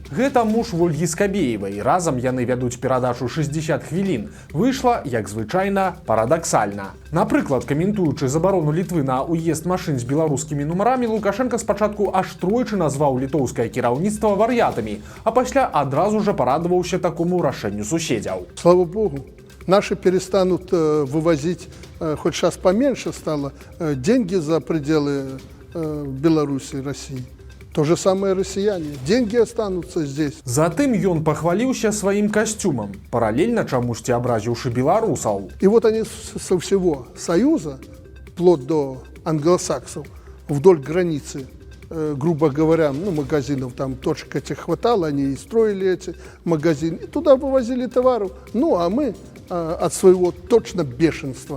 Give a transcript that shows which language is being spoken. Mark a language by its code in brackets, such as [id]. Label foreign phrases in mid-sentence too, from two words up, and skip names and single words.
[be] Гэта муж Ольгі Скабеевай. Разам яны вядуць перадачу 60 хвілін. Выйшла, як звычайна, парадаксальна. Напрыклад, каментуючы забарону Літвы на ўезд машын з беларускімі нумарамі, Лукашенко спачатку аж тройчы назваў літоўскае кіраўніцтва вар'ятамі, а пасля адразу жа парадаваўся такому рашэнню суседзяў. [ru] Слава Богу, наши перестанут вывозить, хоть сейчас поменьше стало, деньги за пределы Беларуси и России. То же самое россияне. Деньги останутся здесь. [be] Затым ён пахваліўся сваім касцюмам, паралельна чамусьці абразіўшы беларусаў. [ru] И вот они со всего Союза, вплоть до англосаксов, вдоль границы, грубо говоря, магазинов, там точек этих хватало, они и строили эти магазины, и туда вывозили товару. Ну, а мы от своего точно бешенства.